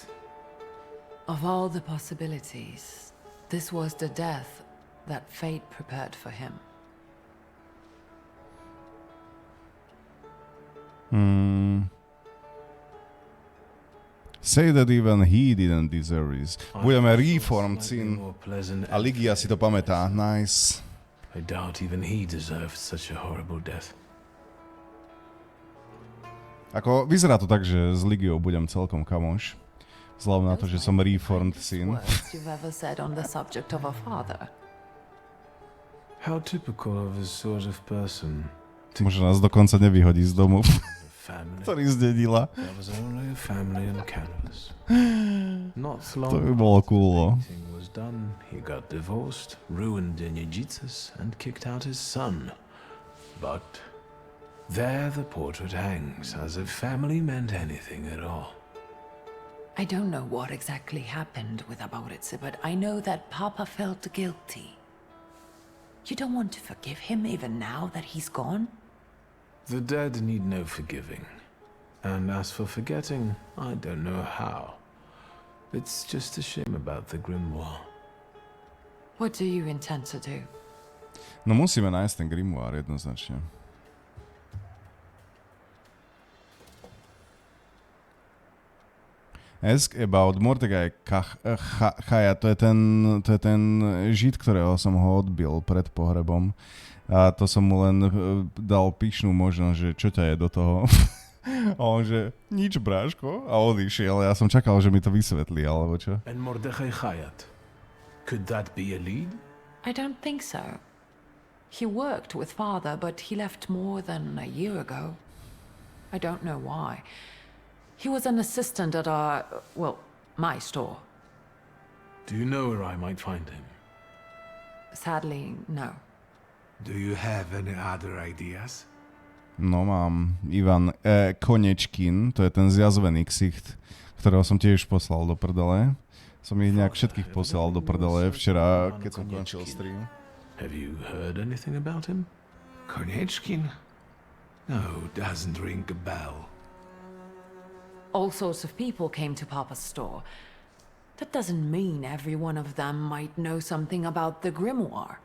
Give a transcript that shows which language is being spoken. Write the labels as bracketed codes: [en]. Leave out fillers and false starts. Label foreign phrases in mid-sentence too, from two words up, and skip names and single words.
[en] Of all the possibilities, this was the death that fate prepared for him. Say that even he didn't deserve this. [sk] Budeme reformed syn. A Ligia si to pamätá. [en] Nice. I doubt even he deserved such a horrible death. [sk] Ako, vyzerá to tak, že s Ligiou budem celkom kamoš. Vzhľadom na to, že som reformed syn. [en] You've ever said on the subject of a father. How typical of a sort of person. [sk] Môže nás dokonca nevyhodí z domu, [en] Family. [sk] ktorý zdedila. [en] There was only a family on canvas. Not long [sk] To by bolo cool, no. [en] painting was done, he got divorced, ruined Enejitsus, and kicked out his son. But there the portrait hangs, as if family meant anything at all. I don't know what exactly happened with Aboritse, but I know that Papa felt guilty. You don't want to forgive him even now that he's gone? The dead need no forgiving. And as for forgetting, I don't know how. It's just a shame about the grimoire. What do you intend to do? [sk] No musíme nájsť ten grimoire jednoznačne. [en] Ask about [sk] Mordecai Chaja, to je ten žid, ktorého som ho odbil pred pohrebom. A to som mu len dal pyšnú možnosť, že čo ťa je do toho. A on že, nič bráško. A odišiel, ja som čakal, že mi to vysvetlí, alebo čo. [en] And Mordecai Chayat. Could that be a lead? I don't think so. He worked with Father, but he left more than a year ago. I don't know why. He was an assistant at my store. Do you know where I might find him? Sadly, no. Do you have any other ideas? [sk] No mám Ivan Konečkin, to je ten zjazvený ksicht, ktorého som tiež poslal do prdele. Som ich nejak všetkých poslal do prdele včera, keď som končil stream. [en] Have you heard anything about him? Konechkin? No, doesn't ring a bell. All sorts of people came to Papa's store. That doesn't mean every one of them might know something about the grimoire.